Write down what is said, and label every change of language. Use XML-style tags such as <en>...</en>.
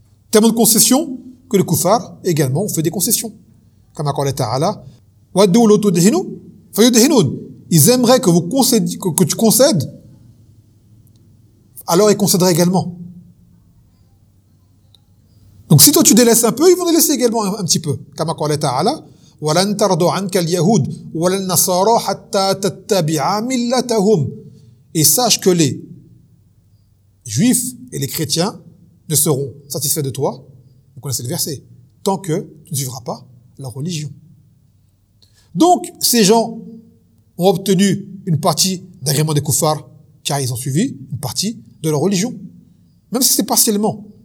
<fr>Tellement de concessions que les koufars également ont fait des concessions. Comme à</fr> <ar>Qala ta'ala, وَدُّوا لَوْتُدْهِنُوا فَيُدْهِنُوا.</ar> <fr>Ils aimeraient que vous concédiez, que tu concèdes, alors ils concéderaient également. Donc si toi tu délaisses un peu, ils vont délaisser également un petit peu. Comme à</fr> <ar>Qala ta'ala, وَلَنْ تَرْضُوا عَنْكَ الْيَهُودِ وَلَنْ نَصَارَوْا حَتَّى تَتَّبِعَ مِلَّتَهُمْ.</ar> <fr>Et sache que les juifs et les chrétiens ne seront satisfaits de toi, vous connaissez le verset, tant que tu ne suivras pas leur religion. Donc, ces gens ont obtenu une partie d'agrément des koufars, car ils ont suivi une partie de leur religion. Même si c'est partiellement.</fr>